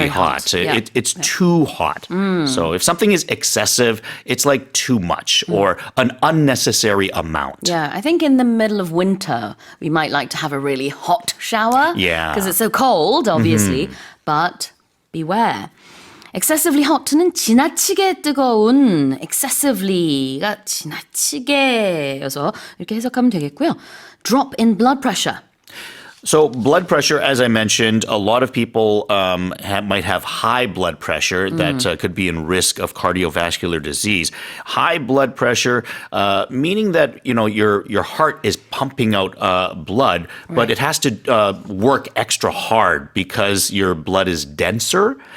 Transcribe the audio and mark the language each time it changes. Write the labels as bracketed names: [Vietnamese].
[English] Very hot. hot. Yeah. It's too hot. So if something is excessive, it's like too much or an unnecessary amount. Yeah, I think in the middle of winter, we might like to have a really hot shower. Yeah. Because it's so cold, obviously. But beware. [Korean] excessively hot는 지나치게 뜨거운, excessively가 지나치게여서 이렇게 해석하면 되겠고요. [English] drop in blood pressure. So blood pressure, as I mentioned, a lot of people might have high blood pressure that could be in risk of cardiovascular disease. High blood pressure, meaning that your heart is pumping out blood, but it has to work extra hard because your blood is denser.